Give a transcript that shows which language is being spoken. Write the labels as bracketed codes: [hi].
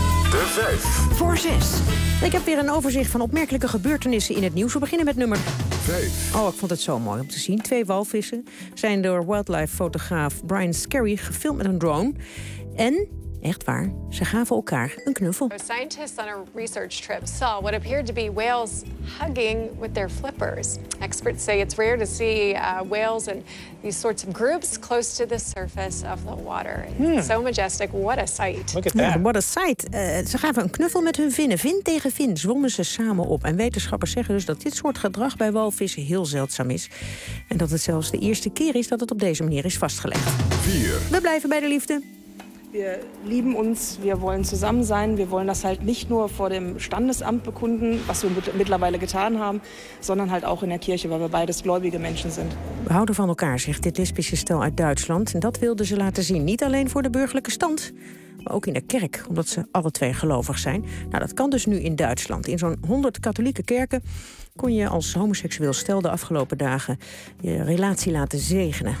[nl] De 5 voor 6. Ik heb weer een overzicht van opmerkelijke gebeurtenissen in het nieuws. We beginnen met nummer 5. Oh, ik vond het zo mooi om te zien. Twee walvissen zijn door wildlife-fotograaf Brian Scarry gefilmd met een drone. En, echt waar, ze gaven elkaar een knuffel. [en] Scientists on a research trip saw what appeared to be whales hugging with their flippers. Experts say it's rare to see whales in these sorts of groups close to the surface of the water. So majestic, what a sight. Look at that. What a sight. [nl] Ze gaven een knuffel met hun vinnen. Vin tegen vin zwommen ze samen op. En wetenschappers zeggen dus dat dit soort gedrag bij walvissen heel zeldzaam is. En dat het zelfs de eerste keer is dat het op deze manier is vastgelegd. 4. We blijven bij de liefde. [de] Wir lieben uns, wir wollen zusammen sein. Wir wollen das halt nicht nur vor dem Standesamt bekunden, was wir mittlerweile getan haben, sondern halt auch in der Kirche, weil wir beides gläubige Menschen sind. [nl] We houden van elkaar, zegt dit lesbische stel uit Duitsland. En dat wilden ze laten zien, niet alleen voor de burgerlijke stand, maar ook in de kerk, omdat ze alle twee gelovig zijn. Nou, dat kan dus nu in Duitsland. In zo'n 100 katholieke kerken kon je als homoseksueel stel de afgelopen dagen je relatie laten zegenen.